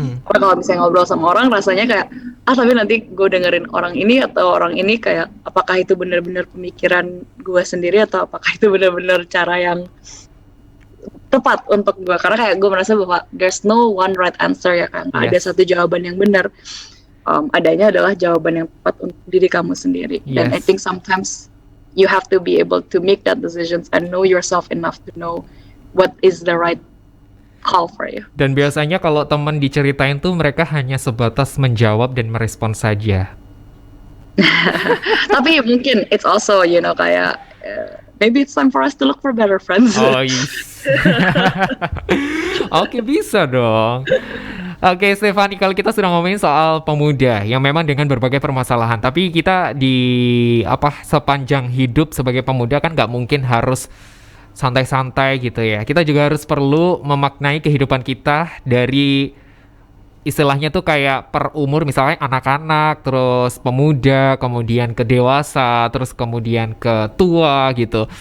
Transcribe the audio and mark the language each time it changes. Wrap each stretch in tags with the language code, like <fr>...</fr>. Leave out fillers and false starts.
<id>Karena kalau misalnya ngobrol sama orang rasanya kayak tapi nanti gue dengerin orang ini atau orang ini kayak apakah itu benar-benar pemikiran gue sendiri atau apakah itu benar-benar cara yang tepat untuk gue, karena kayak gue merasa bahwa</id> <en>there's no one right answer</en> <id>ya kan. Ada satu jawaban yang benar. Adanya adalah jawaban yang tepat untuk diri kamu sendiri. Dan</id> <en>I think sometimes you have to be able to make that decisions and know yourself enough to know what is the right call for you.</en> <id>Dan biasanya kalau teman diceritain tuh mereka hanya sebatas menjawab dan merespon saja. Tapi mungkin</id> <en>it's also kayak maybe it's time for us to look for better friends.</en> <id>Oh yes. Oke, bisa dong. Oke, Stephanie, kalau kita sudah ngomongin soal pemuda yang memang dengan berbagai permasalahan, tapi kita sepanjang hidup sebagai pemuda kan nggak mungkin harus santai-santai gitu ya. Kita juga harus perlu memaknai kehidupan kita dari istilahnya tuh kayak per umur, misalnya anak-anak, terus pemuda, kemudian ke dewasa, terus kemudian ke tua gitu.</id>